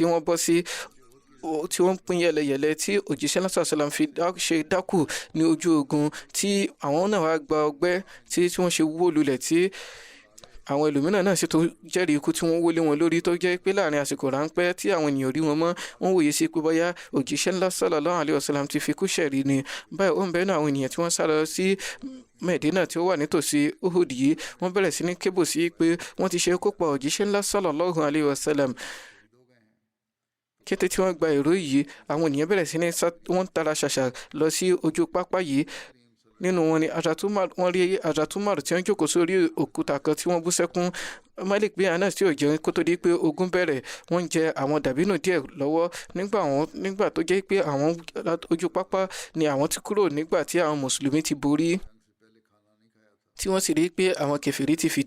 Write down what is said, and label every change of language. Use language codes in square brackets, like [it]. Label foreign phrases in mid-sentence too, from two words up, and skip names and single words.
[yo] wọ́n bọ́ sí tí wọ́n pín yẹlẹyẹlẹ tí òjíṣẹ́ lásán sàlám fi ṣe dákù ní ojú ogun tí àwọn náà wá gba ọgbẹ́ tí wọ́n ṣe wó lulẹ̀ tí àwọn ẹlòmíràn náà sì tó jẹ́rìí ikú tí wọ́n wọlé wọn lórí tó jẹ́ pé láàrin àsìkò ráńpẹ́ tí àwọn ènìyàn rí wọn mọ́ wọ́n wòye sí pé bóyá òjíṣẹ́ ńlá [ar] صلى الله عليه وسلم [yo] ti fi kú ṣẹ̀rí ni báyìí ó ń bẹ́ẹ̀ náà àwọn ènìyàn tí wọ́n sá lọ sí Mẹ̀dínà tí ó wà nítòsí Uhud yìí wọ́n bẹ̀rẹ̀ sí ní kébù sí pé wọ́n ti ṣe kó pa òjíṣẹ́ ńlá [ar] صلى الله عليه وسلم [yo] kété tí wọ́n gba èrò yìí àwọn ènìyàn bẹ̀rẹ̀ sí ní wọ́n tara ṣàṣà lọ sí ojú pápá yìí nínú wọn ni wọ́n rí Hazrat Umar tí wọ́n jókòó sórí òkúta kan tí wọ́n bú sẹ́kún Malik bin Anas tí ò jẹun kó tó di pé ogun bẹ̀rẹ̀ wọ́n jẹ àwọn dàbínù díẹ̀ lọ́wọ́ nígbà tó jẹ́ pé àwọn ojú pápá ni àwọn ti kúrò nígbà tí àwọn mùsùlùmí ti borí tí wọ́n sì rí pé àwọn kèfèrí ti fìdí